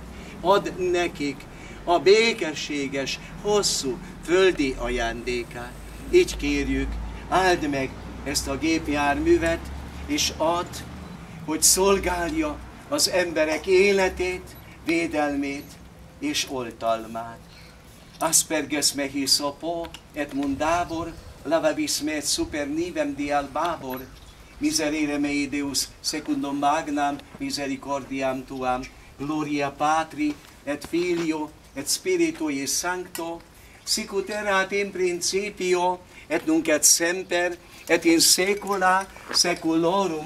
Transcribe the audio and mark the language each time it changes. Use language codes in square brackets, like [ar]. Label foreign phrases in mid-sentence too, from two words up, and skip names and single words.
[hu] Add nekik a békességes, hosszú földi ajándékát. Így kérjük, áld meg ezt a gépjárművet, és add, hogy szolgálja az emberek életét, védelmét és oltalmát. [la] Asperges me hisopo et mundabor, lavabis me et super nivem dial babor, miserere mei Deus secundum magnam misericordiam tuam, gloria Patri et Filio et Spiritui Sancto, sicut erat in principio et nunc et semper et in saecula saeculorum.